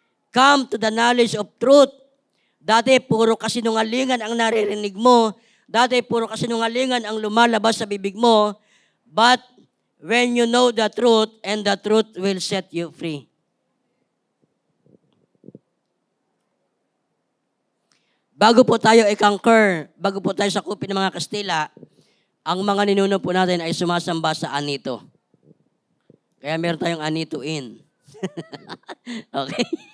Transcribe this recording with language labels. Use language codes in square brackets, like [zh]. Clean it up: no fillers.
[en] Come to the knowledge of truth. [tl] Dati puro kasinungalingan ang naririnig mo. Dati puro kasinungalingan ang lumalabas sa bibig mo. [en] But when you know the truth, and the truth will set you free. [tl] Bago po tayo i-conquer, bago po tayo sakupin ng mga Kastila, ang mga ninuno po natin ay sumasamba sa anito. Kaya meron tayong anito in. Okay?